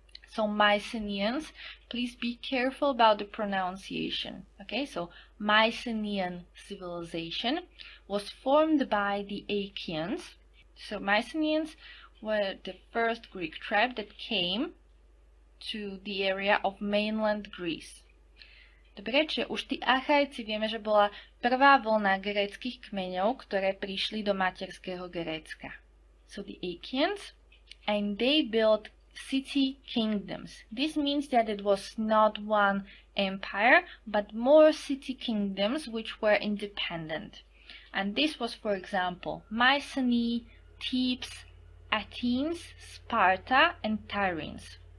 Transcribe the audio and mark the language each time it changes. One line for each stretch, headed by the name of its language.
English: So Mycenaeans, please be careful about the pronunciation. Okay, so Mycenaean civilization was formed by the Achaeans. So Mycenaeans were the first Greek tribe that came to the area of mainland Greece.
Slovak: Dobre, čiže už tí Achajci vieme, že bola prvá vlna gréckych kmeňov, ktoré prišli do materského Grécka.
English: So the Achaeans, and they built city kingdoms. This means that it was not one empire, but more city kingdoms which were independent. And this was, for example, Mycenae, Thebes, Athens, Sparta, and Tiryns.